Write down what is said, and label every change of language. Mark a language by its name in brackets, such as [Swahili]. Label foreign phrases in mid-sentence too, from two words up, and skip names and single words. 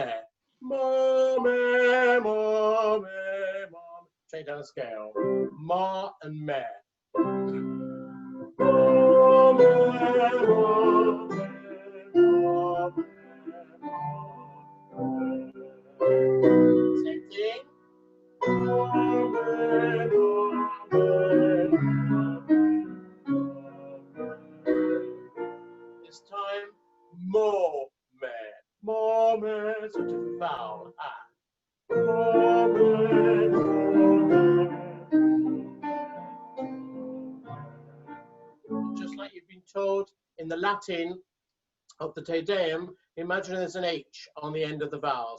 [English] Ma, me, ma, me, ma. Straight down a scale. Ma and me. Ma, me, ma, me, ma, me. Same thing. This time, more me. More me. So different vowel. More me, just like you've been told in the Latin of the Te Deum, imagine there's an H on the end of the vowels.